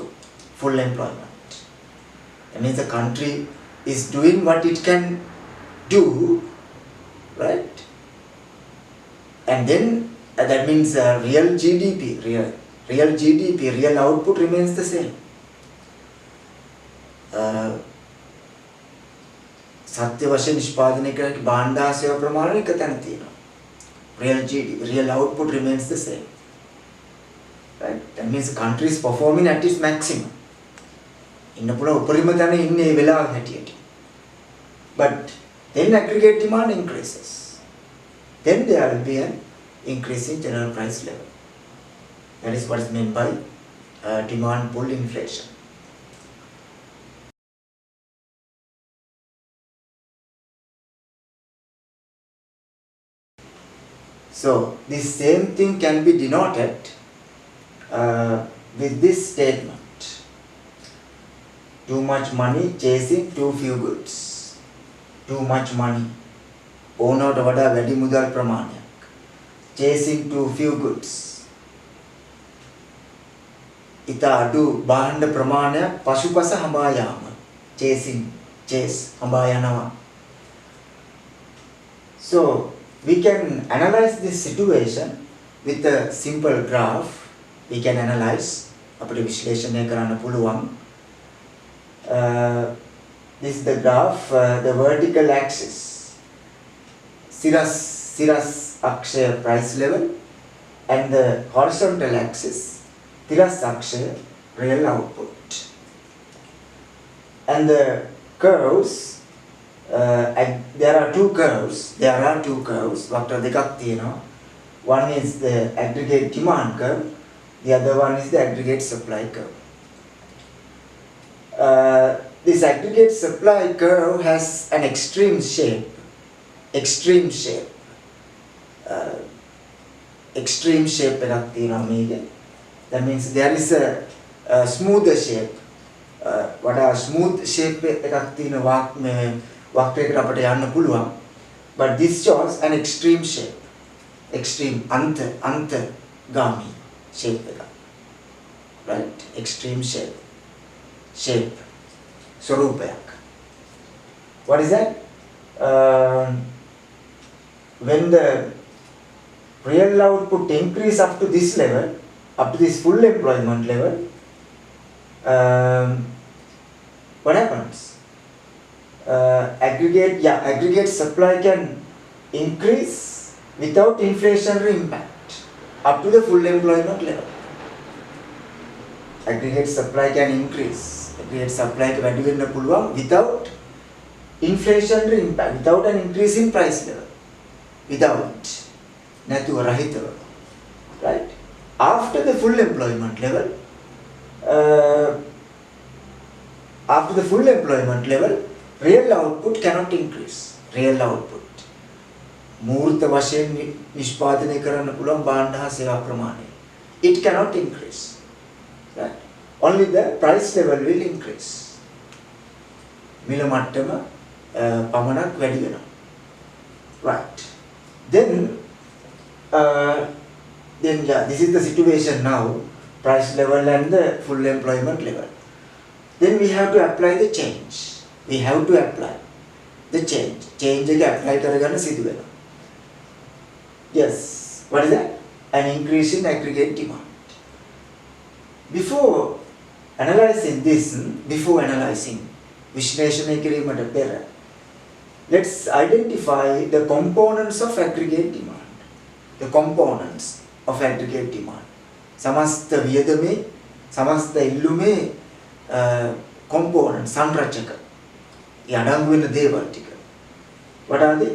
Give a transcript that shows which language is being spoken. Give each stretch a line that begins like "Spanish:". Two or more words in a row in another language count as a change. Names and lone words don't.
English: Full employment. That means the country is doing what it can do, right? And then that means real GDP, real output remains the same.
Sinhala: සත්‍ය වශයෙන් නිෂ්පාදනය කරන භාණ්ඩ හා සේවා ප්‍රමාණය එක තැන තියෙනවා.
English: Real GDP, real output remains the same. Right? That means the country is performing at its maximum.
Sinhala: ඉන්න පුළුවන් උපරිම තැන ඉන්නේ මේ වෙලාව හැටියට.
English: But then aggregate demand increases. Then there will be an increase in general price level. That is what is meant by demand pull inflation. So this same thing can be denoted with this statement. Too much money chasing too few goods. Too much money.
Sinhala: ඕනවට වඩා වැඩි මුදල් ප්‍රමාණයක්.
English: Chasing too few goods.
Sinhala: ඉතා අඩු භාණ්ඩ ප්‍රමාණයක් පසුපස හඹා යාම. Chase හඹා යනවා.
English: So we can analyze this situation with a simple graph. We can analyze
Sinhala: අපිට විශ්ලේෂණය කරන්න පුළුවන්.
English: This is the graph, the vertical axis,
Sinhala: සිරස් අක්ෂය
English: price level, and the horizontal axis,
Sinhala: තිරස් අක්ෂය
English: real output. And the curves, there are two curves.
Sinhala: Vector දෙකක් තියෙනවා.
English: One is the aggregate demand curve, the other one is the aggregate supply curve. This aggregate supply curve has an extreme shape. Extreme shape
Sinhala: එකක් තියෙනවා මේකේ.
English: That means there is a smoother shape.
Sinhala: වඩා
English: smooth shape
Sinhala: එකක් තියෙන වක්‍රයකට අපිට යන්න පුළුවන්.
English: But this shows an extreme shape.
Sinhala: Extreme අන්තගාමී shape එකක්.
English: Right? Extreme shape. ස්වරූපයක්. What is that? When the real output increase up to this level, up to this full employment level, what happens? Aggregate supply can increase without inflationary impact up to the full employment level. Aggregate supply can increase. Aggregate supply can
Sinhala: වැඩි වෙන්න පුළුවන්
English: without inflationary impact, without an increase in price level. Without,
Sinhala: නැතුව රහිතව.
English: Right? After the full employment level, real output cannot increase. Real output.
Sinhala: මූර්ත වශයෙන් නිෂ්පාදනය කරන්න පුළුවන් භාණ්ඩ හා සේවා ප්‍රමාණය.
English: It cannot increase. Right? Only the price level will increase.
Sinhala: මිල මට්ටම පමණක් වැඩි වෙනවා.
English: Right. Then this is the situation now, price level and the full employment level. Then we have to apply the change. We have to apply the change.
Sinhala: Change එක apply කරගන්න සිදු වෙනවා.
English: Yes. What is that? An increase in aggregate demand. Before analyzing
Sinhala: විශ්ලේෂණය කිරීමට පෙර,
English: let's identify the components of aggregate demand. The components of aggregate demand.
Sinhala: සමස්ත වියදමේ, සමස්ත ඉල්ලුමේ components, සංරචක. ඒ අඩංගු වෙන දේවල් ටික.
English: What are they?